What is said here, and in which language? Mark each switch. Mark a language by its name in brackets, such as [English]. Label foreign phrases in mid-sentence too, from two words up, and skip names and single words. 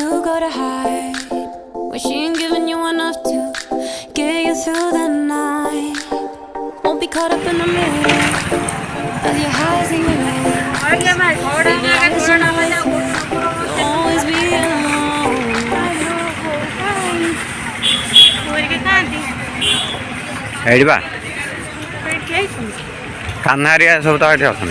[English] go to hide? When she ain't giving you enough to get you through the night. Won't be caught up in the middle of your highs and your lows. Baby, I was on my way through. You'll always be alone. [Odia] ଏଇଠି ବା କାହ୍ନା ହେରିକା ସବୁ ତ ଏଠି ଅଛନ୍ତି।